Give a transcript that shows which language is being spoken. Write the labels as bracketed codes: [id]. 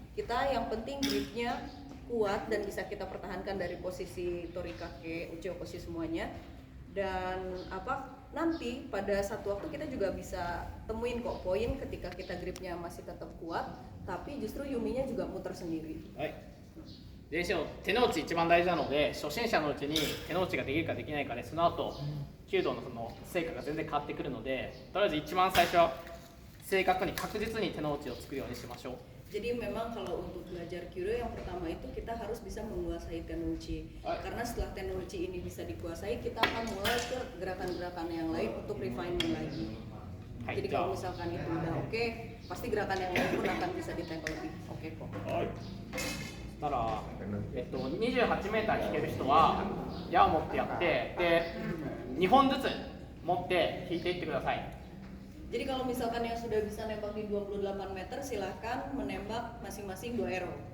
[id] Kita yang penting gripnya kuat dan bisa kita pertahankan dari posisi torikake, uchi-okoshi semuanya. Dan nanti pada satu waktu kita juga bisa temuin kok poin ketika kita gripnya masih tetap kuat, tapi justru yuminya juga muter sendiri. [ja] はい。練習の手の内一番大事なので初心者のうちに手の内ができるかできないかでその後弓道のその成果が全然変わってくるのでとりあえず一番最初は正確に確実に手の内を作るようにしましょう。 [id] Jadi memang kalau untuk belajar kyudo yang pertama itu kita harus bisa menguasai tenouchi. Karena setelah tenouchi ini bisa dikuasai, kita akan mulai ke gerakan-gerakan yang lain untuk refinement lagi. Jadi kalau misalkan itu udah oke, pasti gerakan yang lain pun akan bisa ditackle lebih oke kok. [ja] だから28メーター引ける人は矢を持ってやってで2本ずつ持って引いていってください。 [id] Jadi kalau misalkan yang sudah bisa nembak di 28 meter, silahkan menembak masing-masing 2 arrow.